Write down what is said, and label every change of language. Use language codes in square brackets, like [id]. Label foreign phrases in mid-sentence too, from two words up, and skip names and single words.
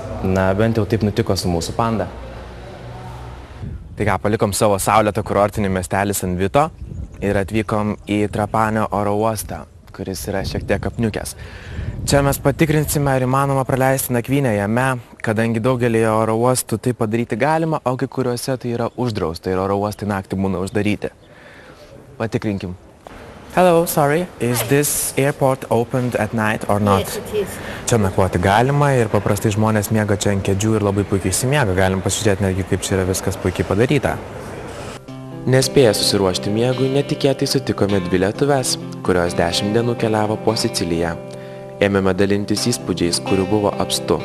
[lt] Na, bent jau taip nutiko su mūsų Panda. Tai ką, palikom savo saulėtą kurortinį miestelį San Vito ir atvykom į Trapanio oro uostą, kuris yra šiek tiek apniukęs. Čia mes patikrinsime, ar įmanoma praleisti nakvynę jame, kadangi daugelį oro uostų tai padaryti galima, o kai kuriuose tai yra uždrausta ir oro uostai naktį būna uždaryti. Patikrinkim. [en] Hello, sorry, is this airport opened at night or not? Yes, it is. [lt] Čia nakvoti galima ir paprastai žmonės miega čia ant kėdžių ir labai puikiai įsimiega. Galim pasižiūrėti netgi, kaip čia yra viskas puikiai padaryta. Nespėję susiruošti miegui, netikėtai sutikome dvi lietuves, kurios 10 dienų keliavo po Siciliją. Ėmėme dalintis įspūdžiais, kurių buvo apstu.